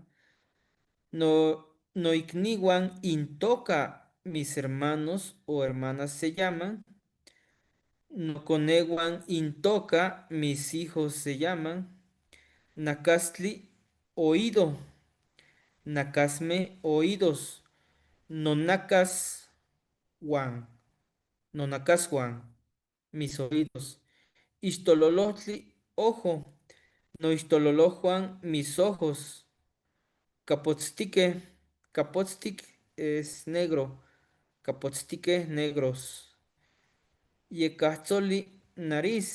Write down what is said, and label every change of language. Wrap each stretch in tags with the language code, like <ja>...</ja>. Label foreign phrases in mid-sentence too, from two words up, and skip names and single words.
<nah>No, Noikniwan intoca,</nah> <es>mis hermanos o hermanas se llaman.</es> <nah>Noconewan intoca,</nah> <es>mis hijos se llaman.</es> <nah>Nakastli, oído. Nakasme, oídos. Nonakas, wan. Nonakaswan.</nah> <es>mis oídos. Istololotli, ojo.</es> <nah>No istololojuan,</nah> <es>mis ojos.</es> <nah>Capotztique, capotztic</nah> <es>es negro.</es> <nah>Capotztique, negros. Yecatzoli, nariz.</nah>